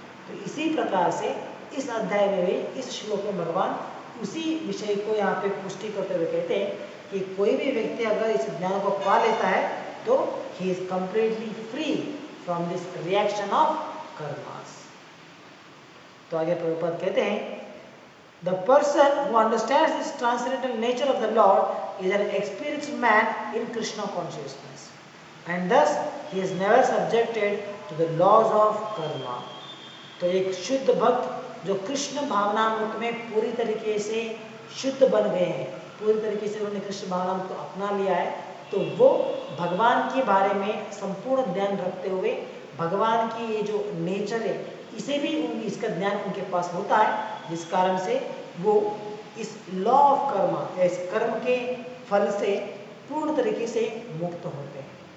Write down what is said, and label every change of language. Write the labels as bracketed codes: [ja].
[hi] तो इसी प्रकार से इस अध्याय में भी, इस श्लोक में भगवान उसी विषय को यहाँ पे पुष्टि करते हुए कहते हैं कि कोई भी व्यक्ति अगर इस ज्ञान को पा लेता है तो [en] He is completely free from this reaction of karmas. [hi] तो आगे प्रभुपाद कहते हैं, [en] The person who understands this transcendental nature of the Lord is an experienced man in Krishna consciousness, and thus he is never subjected to the laws of karma. [hi] तो एक शुद्ध भक्त जो कृष्ण भावनामृत में पूरी तरीके से शुद्ध बन गए हैं, पूरी तरीके से उन्होंने कृष्ण भावनामृत को अपना लिया है, तो वो भगवान के बारे में संपूर्ण ध्यान रखते हुए भगवान की ये जो नेचर है इसे भी इसका ज्ञान उनके पास होता है, जिस कारण से वो इस लॉ ऑफ कर्मा, इस कर्म के फल से पूर्ण तरीके से मुक्त होते हैं।